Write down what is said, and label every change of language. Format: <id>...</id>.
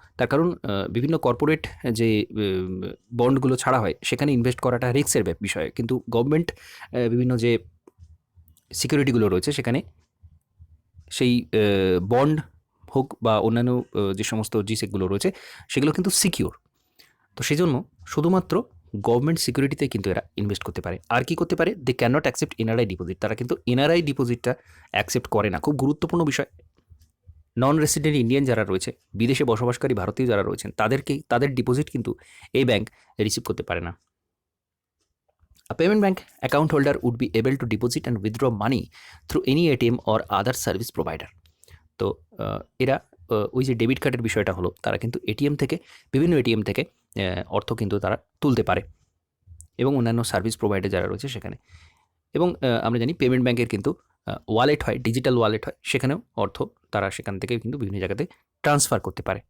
<bn>তার কারণ বিভিন্ন কর্পোরেট যে বন্ডগুলো ছাড়া হয় সেখানে ইনভেস্ট করাটা রিস্কের বিষয়, কিন্তু গভর্নমেন্ট বিভিন্ন যে সিকিউরিটিগুলো রয়েছে সেখানে সেই বন্ড হোক বা অন্যান্য যে সমস্ত জিসেকগুলো রয়েছে সেগুলো কিন্তু সিকিউর, তো সেই জন্য শুধুমাত্র গভর্নমেন্ট সিকিউরিটিতে কিন্তু এরা ইনভেস্ট করতে পারে। আর কি করতে পারে?</bn> <en>they can not accept NRI deposit,</en> <bn>তারা কিন্তু এনআরআই ডিপোজিটটা অ্যাকসেপ্ট করে না, খুব গুরুত্বপূর্ণ বিষয়। নন রেসিডেন্ট ইন্ডিয়ান যারা রয়েছে, বিদেশে বসবাসকারী ভারতীয় যারা রয়েছেন, তাদের ডিপোজিট কিন্তু এই ব্যাংক রিসিভ করতে পারে না।</bn> <en>A payment bank account holder would be able to deposit and withdraw money through any ATM or other service provider.</en> <bn>তো এরা ওই যে ডেবিট কার্ডের বিষয়টা হলো, তারা কিন্তু এটিএম থেকে, বিভিন্ন এটিএম থেকে অর্থ কিন্তু তারা তুলতে পারে এবং অন্যান্য সার্ভিস প্রোভাইডার যারা রয়েছে সেখানে। এবং আমরা জানি পেমেন্ট ব্যাঙ্কের কিন্তু ওয়ালেট হয়, ডিজিটাল ওয়ালেট হয়, সেখানেও অর্থ তারা সেখান থেকে কিন্তু বিভিন্ন জায়গাতে ট্রান্সফার করতে পারে।</bn>